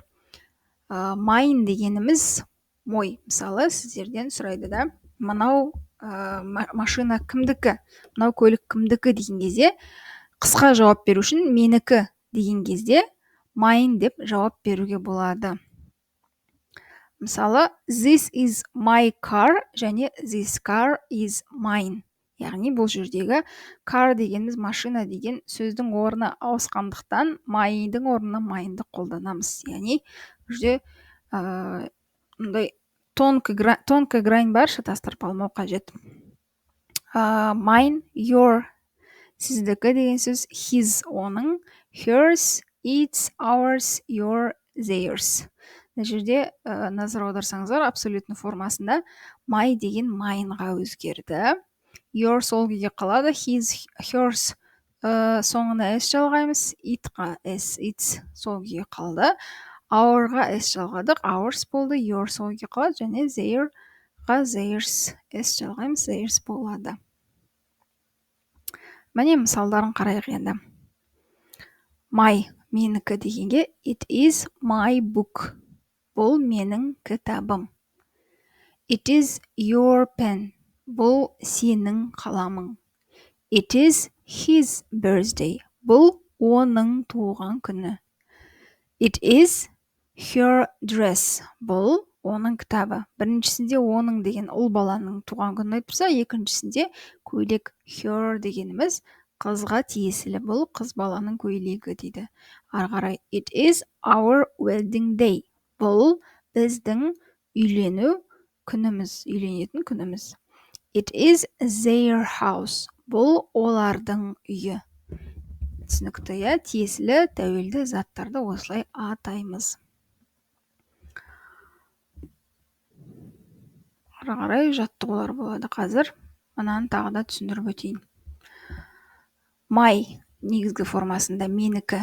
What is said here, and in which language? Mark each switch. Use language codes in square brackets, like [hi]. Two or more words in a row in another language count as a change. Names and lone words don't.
[kk] Mine дегеніміз мой. Мысалы сіздерден сұрайды да, мынау машина кімдікі, мынау көлік кімдікі деген кезде қысқа жауап беру үшін менікі деген кезде mine деп жауап беруге болады. Мысалы [en] this is my car және this car is mine. [kk] Яғни бұл жердегі car дегеніміз машина деген сөздің орны ауысқандықтан my'дің орнына mine'ді қолданамыз. Яғни бұл жерде мұндай [ru] тонкая грань [kk] бар, шатастырып алмау қажет. [en] Mine, your, [kk] сіздікі деген сөз, [en] his оның, hers, its, ours, your, theirs. [kk] Мына жерде назар аударсаңыздар, абсолютный формасында my деген mineға өзгерді. Your сол күйге қалады, [en] his, hers [kk] соңына s жалғаймыз, itқа s, its сол күйге қалды. Ourға s жалғадық, ours болды, your сол күйге қалады, және theirға theirs s жалғаймыз, theirs болады. Міне мысалдарын қарайық енді. [en] My, [kk] менікі дегенге [en] it is my book. [kk] Бұл менің кітабым. [en] It is your pen. [kk] Бұл сенің қаламың. [en] It is his birthday. [kk] Бұл оның туған күні. [en] It is her dress. [kk] Бұл оның кітабы. Біріншісінде оның деген ұл баланың туған күнін айтып тұрса, екіншісінде көйлек. Her дегеніміз қызға тиесілі, бұл қыз баланың көйлегі дейді. Ары қарай [en] it is our wedding day. [kk] бұл біздің үйленетін күніміз. [en] It is their house. [kk] Бұл олардың үйі. Түсінікті, иә? Тиесілі тәуелді заттарды осылай атаймыз. Ары қарай жаттығулар болады қазір. Мынаны тағы да түсіндіріп өтейін. My негізгі формасында менікі.